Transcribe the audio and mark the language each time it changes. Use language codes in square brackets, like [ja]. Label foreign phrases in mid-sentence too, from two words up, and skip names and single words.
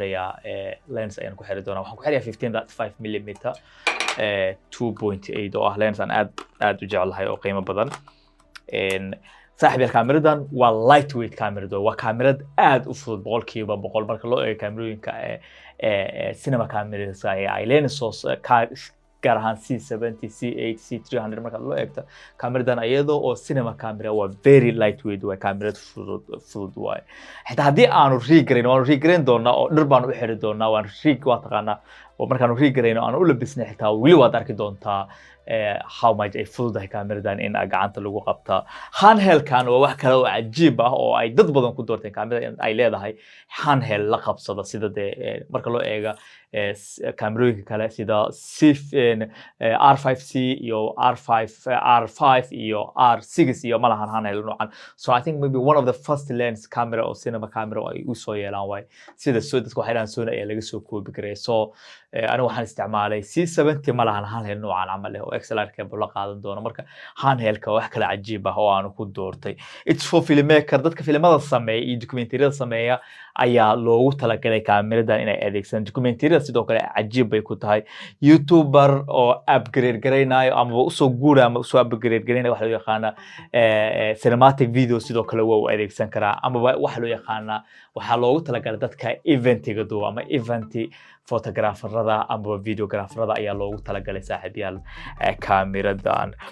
[so] xirayaa lens ayaan ku xiri doonaa waxaan ku xirayaa 15.5 mm 2.8 oo ah lens aan aad u jecelahay oo qiimo badan saaxiibayaal kaamiradan waa lightweight kaamiro waa kaamirad aad u fudud boqolkiiba boqol marka loo eego kaamirooyinka [en] cinema cameras [so] ay lensos gaar ahaan C70 C8 C300 marka loo eegto kaamiradan iyadoo oo [en] cinema camera [so] waa [en] very lightweight [so] waa kaamirad fudud waay xitaa hadii aanu rigareyn doonaa oo dhar baan u xiri doonaa waan waa taqaanaa oo markaan rigareyno aan u labisnay xitaa wili waad arki doontaa [en] how much [so] ay fududahay kaamiradan in gacanta lagu qabta handheld-kan waa wax kale oo cajiib ah oo ay dad badan ku doorteen kaamirada ay leedahay handheld la qabsada sida marka loo eego kaamirooyinka kale sida R5C iyo R5 iyo R6 iyo malahan handheld noocan [en] so I think maybe one of the first lens camera or cinema camera [so] ay u soo yeelaan way sida soo dadku waxay dhahan Sony ayaa laga soo koobi karay so aniga waxaan isticmaalay C70 malahan handheld noocan camal ah oo XLR cable la qaadan doono marka handheld-ka wax kale cajiib ah oo aan ku doortay [en] it's for filmmaker [so] dadka filimada sameeya iyo documentary-da sameeya ayaa loogu talagalay kaamiradan inay adeegsadaan documentary-da sidoo kale cajiib bay ku tahay YouTuber oo upgrade gareynayo ama u soo guura ama soo upgrade gareynayo waxa loo yaqaan [en] cinematic video [so] sidoo kale waa u adeegsan karaa ama waxa loo yaqaan waxa loogu talagalay dadka eventiga doo ama eventi photographerada ama videographerada ayaa loogu talagalay saaxiibayaal kaamiradan